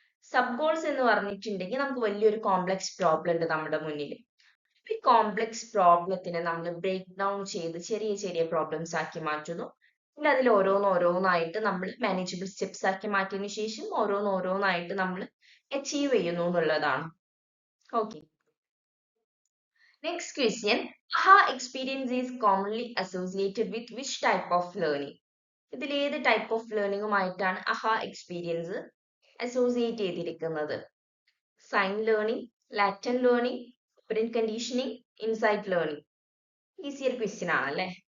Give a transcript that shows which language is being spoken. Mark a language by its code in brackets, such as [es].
[ml] Sub goals എന്ന് പറഞ്ഞിട്ടുണ്ടെങ്കിൽ നമുക്ക് വലിയൊരു കോംപ്ലക്സ് പ്രോബ്ലം ഉണ്ട് നമ്മുടെ മുന്നിൽ. ഈ കോംപ്ലക്സ് പ്രോബ്ലത്തിനെ നമ്മൾ ബ്രേക്ക് ഡൗൺ ചെയ്ത് ചെറിയ ചെറിയ പ്രോബ്ലംസ് ആക്കി മാറ്റുന്നു. പിന്നെ അതിൽ ഓരോന്നായിട്ട് നമ്മൾ മാനേജബിൾ സ്റ്റെപ്സ് ആക്കി മാറ്റിയതിനു ശേഷം ഓരോന്നായിട്ട് നമ്മൾ അച്ചീവ് ചെയ്യുന്നു എന്നുള്ളതാണ്. [en] Okay, next question, aha experience is commonly associated with which type of learning? [ml] ഇതിൽ ഏത് type of ലേണിംഗുമായിട്ടാണ് aha experience associate ചെയ്തിരിക്കുന്നത്? [en] Sign learning, latent learning, operant conditioning, insight learning. [ml] Easier question ആണല്ലേ.